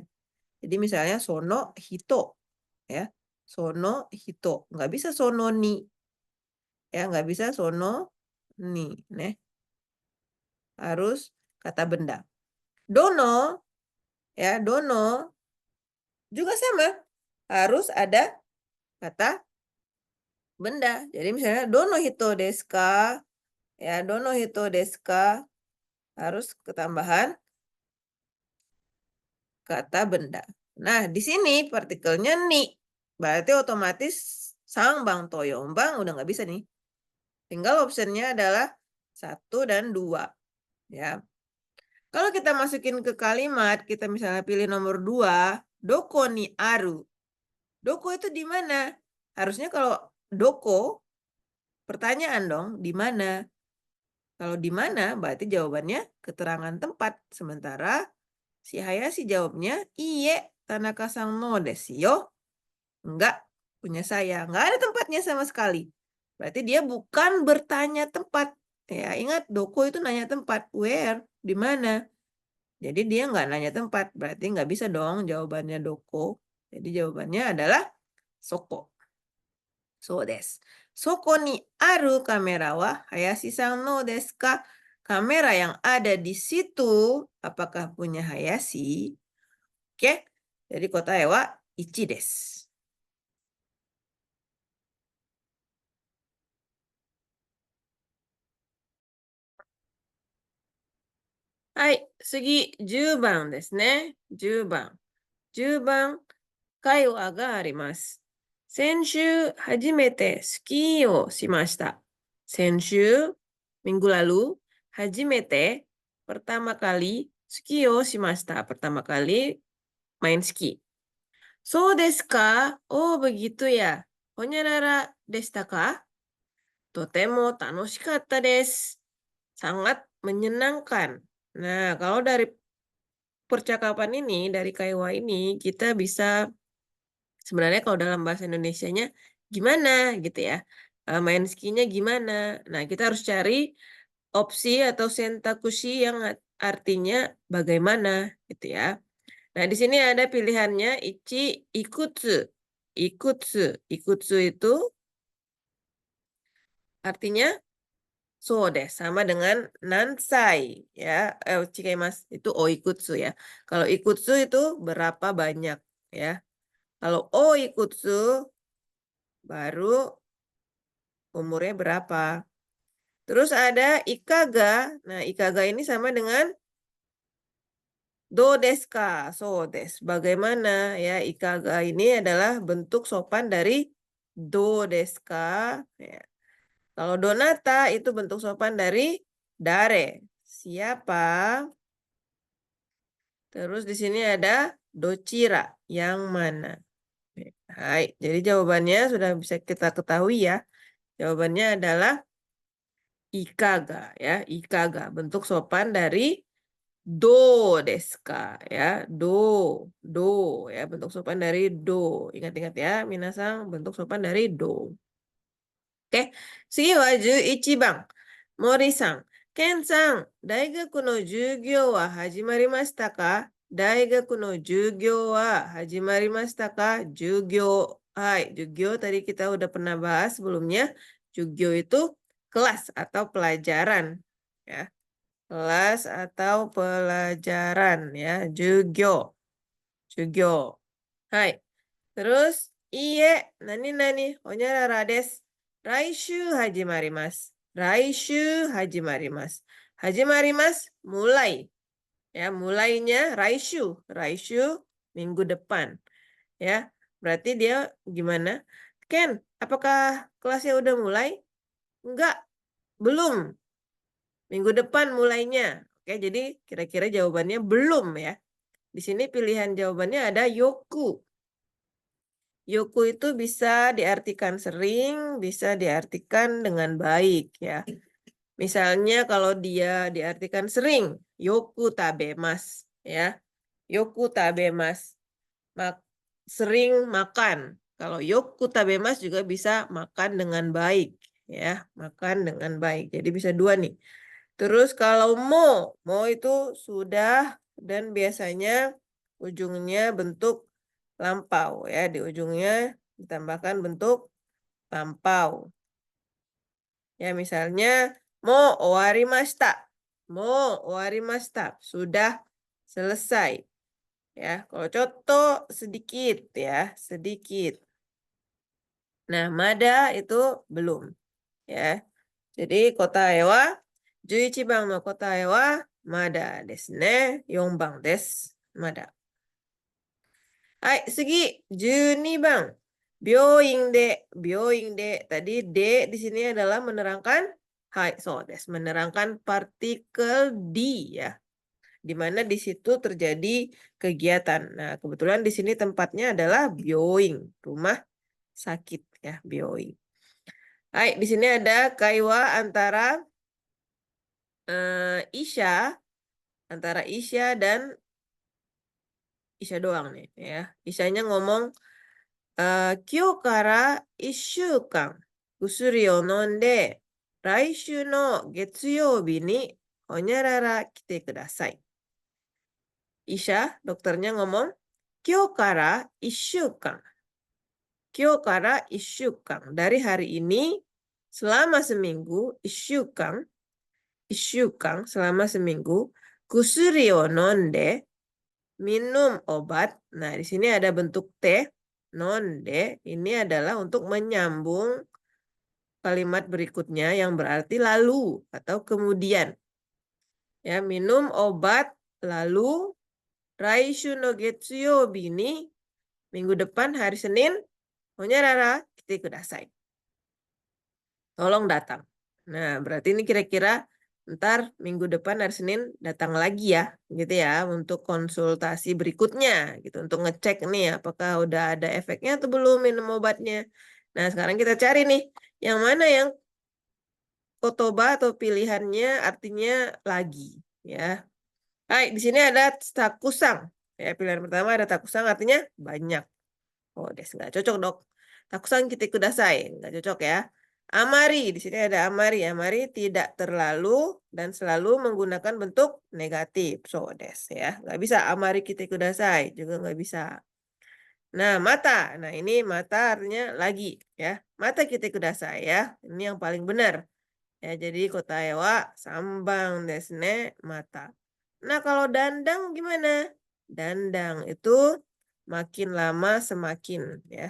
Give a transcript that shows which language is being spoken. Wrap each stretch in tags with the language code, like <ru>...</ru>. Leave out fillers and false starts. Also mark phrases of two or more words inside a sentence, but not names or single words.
<id>Jadi misalnya</id> <ja>その人,</ja> <id>ya</id> <ja>その人,</ja> <id>nggak bisa</id> <ja>そのに,</ja> <id>ya nggak bisa</id> <ja>そのに,</ja> <id>harus kata benda. Dono, ya dono juga sama, harus ada kata benda. Jadi misalnya</id> <ja>どの人ですか, ya どの人ですか,</ja> <id>harus ketambahan kata benda. Nah, di sini partikelnya ni, berarti otomatis sang, bang, toyong, bang udah nggak bisa nih. Tinggal optionnya adalah 1 dan 2. Ya. Kalau kita masukin ke kalimat, kita misalnya pilih nomor 2,</id> <ja>どこにある.</ja> <id>Doko itu di mana? Harusnya kalau doko, pertanyaan dong, di mana? Kalau di mana, berarti jawabannya keterangan tempat. Sementara si Hayashi jawabnya,</id> <ja>いいえ、田中さんのですよ.</ja> <id>Enggak, punya saya. Enggak ada tempatnya sama sekali. Berarti dia bukan bertanya tempat. Ya, ingat, doko itu nanya tempat. Where? Di mana? Jadi dia nggak nanya tempat. Berarti nggak bisa dong jawabannya doko. Jadi jawabannya adalah soko.</id> <ja>そうです. そこにあるカメラは林さんのですか?</ja> <id>Kamera yang ada di situ, apakah punya Hayashi? Oke. Jadi</id> <ja>答えは1です. Hai, 次、10番ですね。10番。10番、会話があります。先週、初めてスキーをしました。</ja> <id>先週、minggu lalu, 初めて、pertama kali,</id> <ja>skiをしました。</ja> <id>pertama kali main ski.</id> <ja>そうですか?</ja> <id>Oh, begitu ya.</id> <ja>ほにゃららでしたか? とても楽しかったです。</ja> <id>Sangat menyenangkan. Nah, kalau dari percakapan ini, dari kaiwa ini, kita bisa sebenarnya kalau dalam bahasa Indonesianya gimana gitu ya. Main skinya gimana. Nah, kita harus cari opsi atau sentakushi yang artinya bagaimana gitu ya. Nah, di sini ada pilihannya ichi, ikutsu. Ikutsu. Ikutsu itu artinya so deh, sama dengan nansai ya. Mas itu oikutsu ya. Kalau ikutsu itu berapa banyak ya. Kalau oikutsu baru umurnya berapa. Terus ada ikaga. Nah, ikaga ini sama dengan</id> <ja>どうですか? そうです.</ja> <id>Bagaimana ya? Ikaga ini adalah bentuk sopan dari</id> <ja>どうですか?</ja> <id>Ya. Kalau donata itu bentuk sopan dari dare. Siapa? Terus di sini ada docira, yang mana? Hai, jadi jawabannya sudah bisa kita ketahui ya. Jawabannya adalah ikaga ya, ikaga, bentuk sopan dari</id> <ja>どうですか</ja> <id>ya, do ya, bentuk sopan dari do. Ingat-ingat ya, minasang, bentuk sopan dari do. Oke,</id> <ja>次は11番。森さん、ケンさん、大学の授業は始まりましたか？大学の授業は始まりましたか？</ja> <id>授業。Hai, jugyo tadi kita udah pernah bahas sebelumnya. Jugyo itu kelas atau pelajaran. Ya, kelas atau pelajaran. Ya, jugyo. Jugyo. Hai. Terus,</id> <ja>いいえ、なに, ほにゃららです. 来週始まります。来週始まります.</ja> <id>Hajimarimasu, mulai. Ya, mulainya raishu. Raishu, minggu depan. Ya, berarti dia gimana? Ken, apakah kelasnya udah mulai? Enggak, belum. Minggu depan mulainya. Oke, jadi kira-kira jawabannya belum ya. Di sini pilihan jawabannya ada yoku. Yoku itu bisa diartikan sering, bisa diartikan dengan baik ya. Misalnya kalau dia diartikan sering,</id> <ja>よく食べます ya. よく食べます.</ja> <id>Sering makan. Kalau</id> <ja>よく食べます</ja> <id>juga bisa makan dengan baik ya, makan dengan baik. Jadi bisa dua nih. Terus kalau mo itu sudah dan biasanya ujungnya bentuk lampau ya, di ujungnya ditambahkan bentuk lampau. Ya, misalnya</id> <ja>もう終わりました. もう終わりました,</ja> <id>sudah selesai. Ya, kalau contoh sedikit ya, sedikit. Nah, mada itu belum ya.</id> <ja>Jadi 答えは 11番の答えはまだですね。4番です。まだ。はい、次、12番. 病院で,</ja> <id>tadi de di sini adalah menerangkan, hai,</id> <ja>そうです,</ja> <id>menerangkan partikel di ya. Di mana di situ terjadi kegiatan. Nah, kebetulan di sini tempatnya adalah byoing, rumah sakit ya, byoing. Hai, di sini ada kaiwa antara Isya, antara Isya dan Isya doang nih ya. Isyanya ngomong,</id> <ja>今日から1週間薬を飲んで来週の月曜日にほにゃらら来てください.</ja> <id>Isya, dokternya ngomong,</id> <ja>今日から1週間. 今日から1週間.</ja> <id>Dari hari ini selama seminggu, 1週間, selama seminggu,</id> <ja>薬を飲んで,</ja> <id>minum obat. Nah, di sini ada bentuk T. Nonde ini adalah untuk menyambung kalimat berikutnya yang berarti lalu atau kemudian. Ya, minum obat lalu</id> <ja>来週の月曜日に,</ja> <id>minggu depan hari Senin,</id> <ja>ほにゃらら来てください.</ja> <id>Tolong datang. Nah, berarti ini kira-kira ntar minggu depan hari Senin datang lagi ya, gitu ya, untuk konsultasi berikutnya, gitu, untuk ngecek nih apakah udah ada efeknya atau belum minum obatnya. Nah, sekarang kita cari nih, yang mana yang kotoba atau pilihannya artinya lagi, ya. Hai, di sini ada takusang. Ya, pilihan pertama ada takusang artinya banyak. Oh, des nggak cocok dok.</id> <ja>たくさん来てください,</ja> <id>nggak cocok ya. Amari, di sini ada amari. Amari tidak terlalu dan selalu menggunakan bentuk negatif.</id> <ja>そうです</ja> <id>ya. Nggak bisa</id> <ja>あまり来てください,</ja> <id>juga nggak bisa. Nah, mata. Nah, ini mata artinya lagi ya.</id> <ja>また来てください</ja> <id>ya. Ini yang paling benar. Ya, jadi</id> <ja>答えは3番ですねまた.</ja> <id>Nah, kalau dandang gimana? Dandang itu makin lama semakin ya.</id>